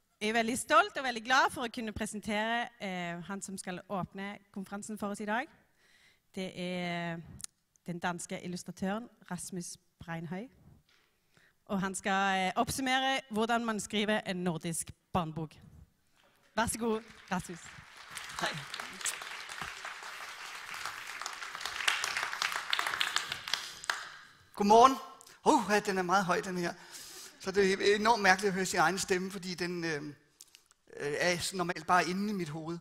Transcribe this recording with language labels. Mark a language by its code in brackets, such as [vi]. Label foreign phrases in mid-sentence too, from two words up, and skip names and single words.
[no] Jeg er veldig stolt og veldig glad for å kunne presentere han som skal åpne konferansen for oss i dag. Det er den danske illustratøren Rasmus Breinhøj. Og han skal oppsummere hvordan man skriver en nordisk barnebok. Vær så god, Rasmus. [da] Hej. Godmorgen. Den er meget høj, den her. Så det er enormt mærkeligt at høre sin egen stemme, fordi den er normalt bare inde i mit hoved.